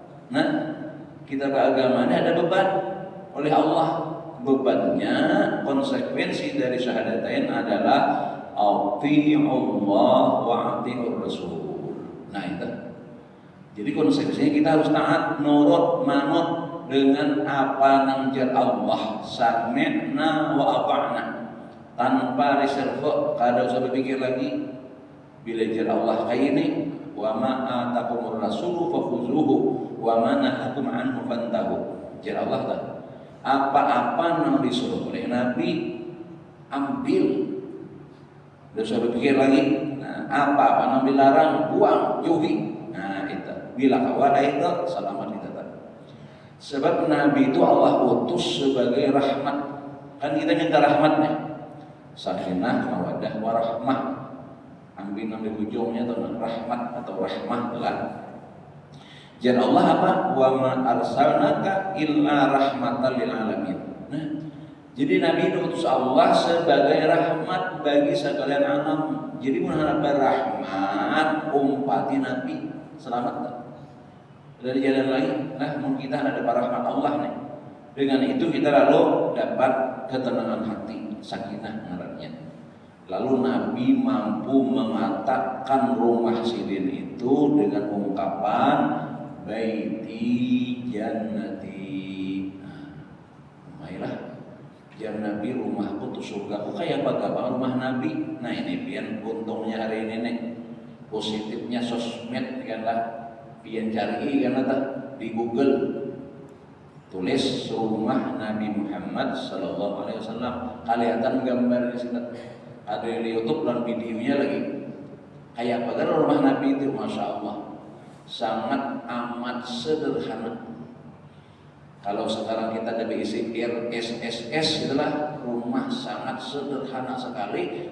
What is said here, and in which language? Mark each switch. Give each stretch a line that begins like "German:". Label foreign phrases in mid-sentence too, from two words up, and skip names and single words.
Indonesian: Kita beragama ini ada beban oleh Allah. Bebannya, konsekuensi dari syahadatain adalah
Arabic: ati'ullah wa ati'ur rasul.
Indonesian: Itu. Jadi konsekuensinya kita harus taat, nurut,
Banjar: manut dengan apa nang jar Allah.
Arabic: Sami'na wa ata'na.
Banjar: Tanpa reserve, kada usah berpikir lagi. Bila jar Allah kayak ini,
Arabic: wa ma atakumur rasulu fakhuzuhu wa ma nahakum anhu fantahu.
Banjar: Jar Allah tak.
Indonesian: Apa-apa yang disuruh oleh Nabi ambil, tidak usah berpikir lagi.
Banjar: Apa-apa yang dilarang buang, jauhi. Itu bila kawala itu selamat kita tak.
Indonesian: Sebab Nabi itu Allah utus sebagai rahmat. Kan kita minta rahmatnya,
Arabic: sakinah, mawaddah, warahmah.
Banjar: Ambil nama ujungnya itu rahmat atau rahmah telah.
Indonesian: Jadi Allah apa?
Arabic: Wa ma arsalnaka illa rahmatan lil alamin.
Indonesian: Jadi Nabi diutus Allah sebagai rahmat bagi sekalian alam.
Banjar: Jadi mengharap rahmat umpati Nabi selamat.
Indonesian: Dari jalan lain, mungkin kita ada rahmat Allah nih.
Banjar: Dengan itu kita lalu dapat ketenangan hati, sakinah ngarannya. Lalu Nabi mampu mengatakan rumah sidin itu dengan ungkapan
Arabic: baiti jannati.
Indonesian: Baiklah.
Banjar: jar Nabi rumahku tuh surga. Kok kayak apa rumah Nabi? Nah ini pian untungnya hari ini nih, positifnya sosmed kan lah, pian cari kan lah di Google, tulis rumah Nabi Muhammad
Arabic: Sallallahu Alaihi Wasallam,
Indonesian: kelihatan gambar di situ, ada di YouTube dan videonya lagi.
Banjar: Kayak apa rumah Nabi itu,
Arabic: masya Allah,
Banjar: sangat amat sederhana.
Indonesian: Kalau sekarang kita ada isi RSSS itulah rumah sangat sederhana sekali.